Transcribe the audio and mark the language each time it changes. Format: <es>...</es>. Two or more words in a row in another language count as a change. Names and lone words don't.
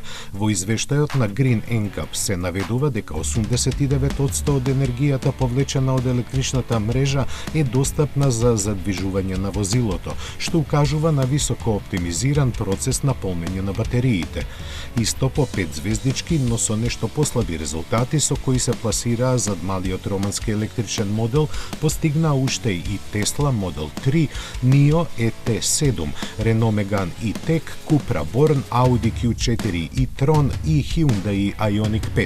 <mk>Во извештајот на Green NCAP се наведува дека 89% од енергијата повлечена од електричната мрежа е достапна за задвижување на возилото, што укажува на високо оптимизиран процес на полнење на батериите. Исто по 5 звездички, но со нешто послаби резултати со кои се пласираа зад малиот романски електричен модел, постигнаа уште и Tesla Model 3, NIO ET7, Renault Megane E-Tech, Cupra Born, Audi Q4 e-tron и Hyundai Ioniq 5.</mk>